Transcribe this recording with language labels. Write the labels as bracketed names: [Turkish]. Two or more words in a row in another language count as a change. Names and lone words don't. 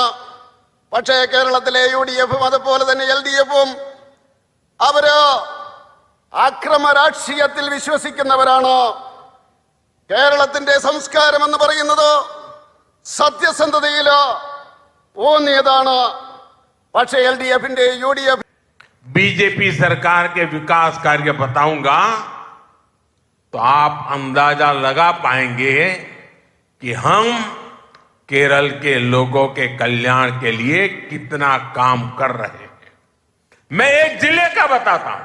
[Malayalam] പക്ഷേ കേരളത്തിലെ UDFും അതുപോലെ തന്നെ LDFും അവര് അക്രമ രാഷ്ട്രീയത്തിൽ വിശ്വസിക്കുന്നവരാണ്. കേരളത്തിന്റെ സംസ്കാരം എന്ന് പറയുന്നത് സത്യസന്ധതയിൽ ഊന്നിയതാണ്. പക്ഷേ LDFിന്റെ UDF [Hindi] बीजेपी सरकार के विकास कार्य बताऊंगा तो आप अंदाजा लगा पाएंगे कि हम केरल के लोगों के कल्याण के लिए कितना काम कर रहे हैं। मैं एक जिले का बताता हूं।